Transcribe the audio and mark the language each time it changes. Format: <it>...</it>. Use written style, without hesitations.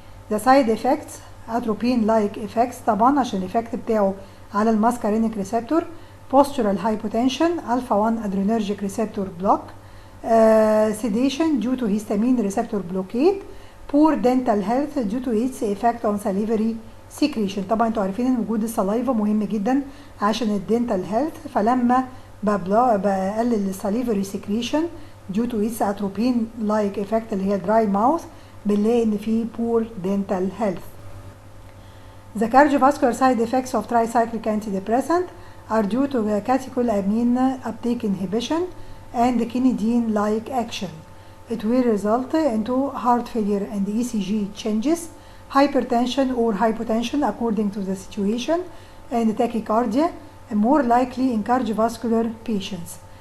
<en>The side effects atropine-like effects</en> <ar>طبعا عشان الإفكت بتاعه على الماسكارينيك ريسبتور،</ar> <en>postural hypotension, alpha-1 adrenergic receptor block, sedation due to histamine receptor blockade, poor dental health due to its effect on salivary secretion.</en> <ar>طبعا انتوا عارفين ان وجود السلايفا مهم جدا عشان الدنتال هيلث، فلما بقلل الساليفري secretion</ar> <en>due to its atropine like effect</en> <ar>اللي هي dry mouth، بنلاقي ان في</ar> <en>poor dental health. The cardiovascular side effects of tricyclic antidepressant are due to catecholamine uptake inhibition and kinidine-like action. It will result into heart failure and ECG changes, hypertension or hypotension according to the situation, and tachycardia, more likely in cardiovascular patients.</en>